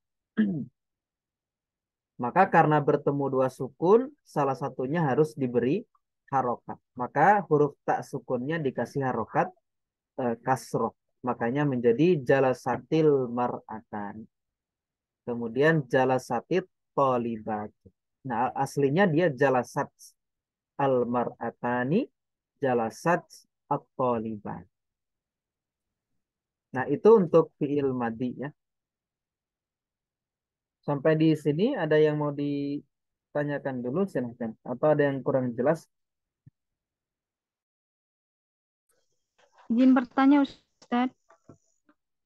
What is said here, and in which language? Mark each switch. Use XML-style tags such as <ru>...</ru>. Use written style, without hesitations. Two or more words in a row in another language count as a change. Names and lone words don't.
<id>Maka karena bertemu dua sukun, salah satunya harus diberi harokat. Maka huruf tak sukunnya dikasih harokat kasroh. Makanya menjadi</id> <ar>جلست المرأتان.</ar> <id>Kemudian</id> <ar>جلست الطالبات.</ar> <id>Nah, aslinya dia</id> <ar>جلست المرأتاني, جلست الطالبات.</ar> <id>Nah, itu untuk</id> <ar>فعل ماضي</ar> <id>ya. Sampai di sini ada yang mau ditanyakan dulu silahkan. Atau ada yang kurang jelas? Izin bertanya, Ustadz.</id>